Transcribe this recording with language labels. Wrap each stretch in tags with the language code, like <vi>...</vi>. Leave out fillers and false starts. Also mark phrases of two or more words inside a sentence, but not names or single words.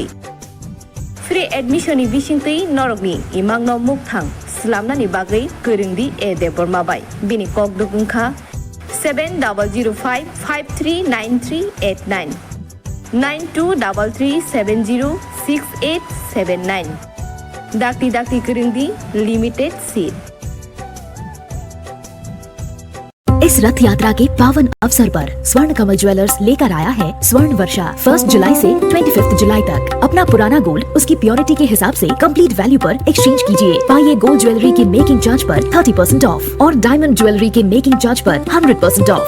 <en>Free admission</en> <trp>ni bisingtui norokni imangno mukthang slamnani bagai koringdi e depormabai bini kokdukungkha 7005539389 9233706879 dakti koringdi</trp> <en>limited seat।</en> <hi>इस रथ यात्रा के पावन अवसर पर स्वर्ण कमल ज्वेलर्स लेकर आया है स्वर्ण वर्षा। 1 जुलाई से 25 जुलाई तक अपना पुराना गोल्ड उसकी प्योरिटी के हिसाब से</hi> <en>complete value</en> <hi>पर एक्सचेंज कीजिए। पाइए</hi> <en>gold jewellery</en> <hi>के</hi> <en>making charge</en> <hi>पर 30% ऑफ और</hi> <en>diamond jewellery</en> <hi>के</hi> <en>making charge</en> <hi>पर 100% ऑफ।</hi>